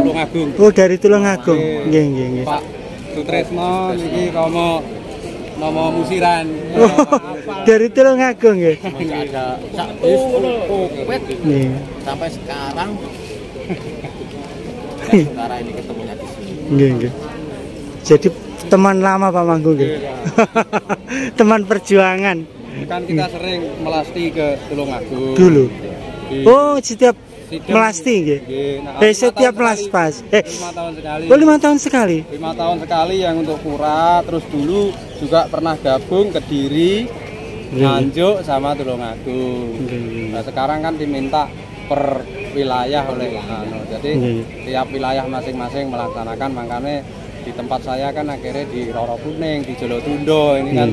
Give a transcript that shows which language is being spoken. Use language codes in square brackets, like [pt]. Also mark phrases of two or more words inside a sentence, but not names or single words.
[id] Tulungagung. Oh, dari Tulungagung. [jv] Nggih, nggih, nggih. [id] Pak Sutresno niki Romo Nomo Musiran. Oh, dari Tulungagung nggih. Ada sakit kopet Nggih. sampai sekarang. Sekarang ini ketemunya di sini. [jv] Nggih, nggih. [id] Jadi teman lama Pak Mangku nggih. Teman perjuangan. Kan kita sering melasti ke Tulungagung. Dulu. Di Oh, setiap Sidem. melasti nggih. Nah, Setiap melas pas. 5 tahun sekali. Oh, 5 tahun sekali. 5 tahun sekali yang untuk pura, terus dulu juga pernah gabung Kediri, Nganjuk sama Tulungagung. Nah, sekarang kan diminta per wilayah oleh jadi tiap wilayah masing-masing melaksanakan, makanya di tempat saya kan akhirnya di Roro Kuning, di Jolotundo ini kan